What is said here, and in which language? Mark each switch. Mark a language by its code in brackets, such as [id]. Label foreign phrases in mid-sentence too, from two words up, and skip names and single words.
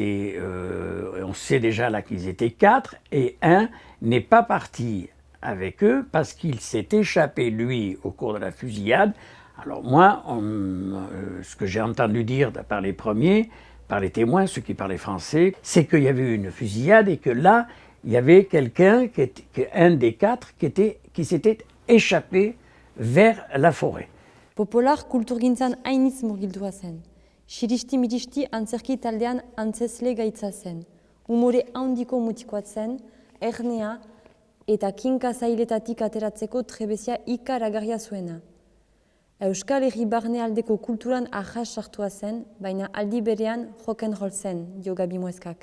[fr] on sait déjà là qu'ils étaient 4, et un n'est pas parti avec eux parce qu'il s'est échappé, lui, au cours de la fusillade. Alors moi, ce que j'ai entendu dire par les premiers, par les témoins, ceux qui parlaient français, c'est qu'il y avait eu une fusillade et que là, il y avait quelqu'un, un des 4, qui s'était échappé vers la forêt. [eu] Popolar kulturgintzan hainitz murgildua zen. Siristi-miristi antzerki taldean antzezle gaitza zen. Umore handiko mutikoa zen, ernea eta kinka zailetatik ateratzeko trebezia ikaragarria zuena. Euskal Herri barnealdeko kulturan ahas sartua zen, baina aldi berean rock'n'roll zen, dio Gabi Mueskak.